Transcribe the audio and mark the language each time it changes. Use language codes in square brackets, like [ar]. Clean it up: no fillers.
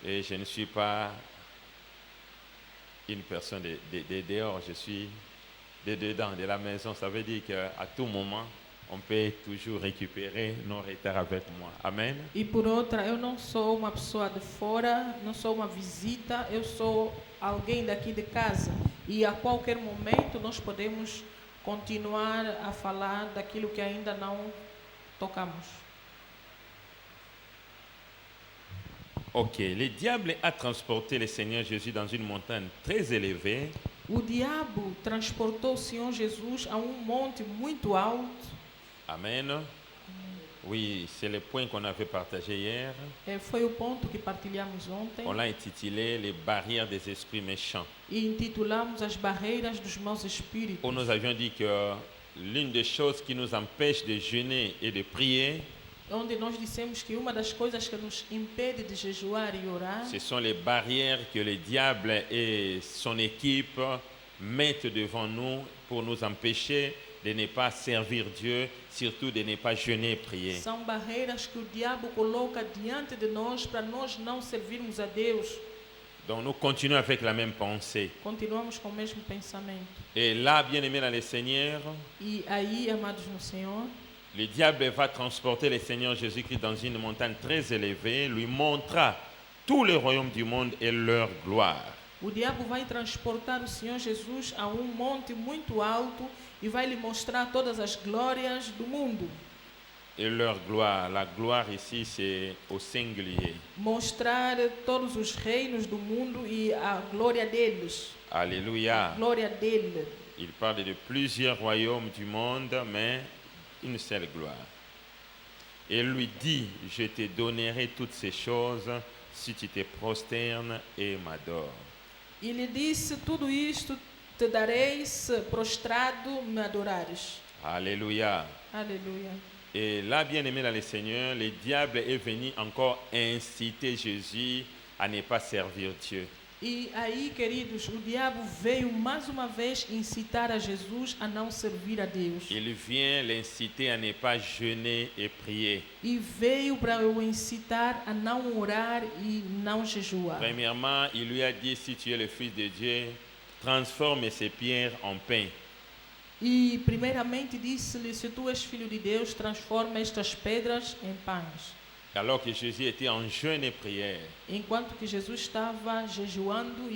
[fr] Et je ne suis pas une personne de dehors, je suis de dedans, de la maison. Ça veut dire qu'à tout moment, on peut toujours récupérer nos retards avec moi. Amen. [pt] E por outra, eu não sou uma pessoa de fora, não sou uma visita, eu sou alguém daqui de casa. E a qualquer momento nós podemos continuar a falar daquilo que ainda não tocamos. [fr] Ok, le diable a transporté le Seigneur Jésus dans une montagne très élevée. [pt] O diabo transportou o Senhor Jesus a monte muito alto. [fr] Amen. Oui, c'est le point qu'on avait partagé hier. [pt] Foi o ponto que partilhamos ontem. [fr] On l'a intitulé Les barrières des esprits méchants. [pt] E intitulamos as barreiras dos maus espíritos. [fr] Où nous avions dit que l'une des choses qui nous empêche de jeûner et de prier, [pt] Onde nós dissemos que uma das coisas que nos impede de jejuar e orar [fr] ce sont les barrières que le diable et son équipe mettent devant nous pour nous empêcher de ne pas servir Dieu, surtout de ne pas jeûner et prier. [pt] são barreiras que o diabo coloca diante de nós para nós não servirmos a Deus. [fr] Donc nous continuons avec la même pensée. [pt] Continuamos com o mesmo pensamento. [fr] Et là, bien aimé dans le Seigneur, [pt] E aí, amados no Senhor, [fr] le diable va transporter le Seigneur Jésus-Christ dans une montagne très élevée, lui montrera tous les royaumes du monde et leur gloire. [pt] o diabo vai transportar o Senhor Jesus a monte muito alto e vai lhe mostrar todas as glórias do mundo. [fr] Et leur gloire, la gloire ici c'est au singulier. [pt] Mostrar todos os reinos do mundo e a glória deles. [fr] Alléluia. [pt] Glória dele. [fr] Il parle de plusieurs royaumes du monde, mais une seule gloire. Et il lui dit, je te donnerai toutes ces choses si tu te prosternes et m'adores. [pt] E lhe disse, tudo isto te darei se prostrado me adorares. [fr] Alléluia. [pt] Aleluia. [fr] Et là, bien aimé dans le Seigneur, le diable est venu encore inciter Jésus à ne pas servir Dieu. [pt] E aí, queridos, o diabo veio mais uma vez incitar a Jesus a não servir a Deus. [fr] Il vient l'inciter à ne pas jeûner et prier. [pt] E veio para o incitar a não orar e não jejuar. [fr] Premièrement, il lui a dit, si tu es le Fils de Dieu, transforme ces pierres en pain. [pt] E primeiramente disse-lhe, se tu és filho de Deus, transforma estas pedras em pães. [fr] Alors que Jésus était en jeûne et prière, [pt] Enquanto que Jesus estava jejuando e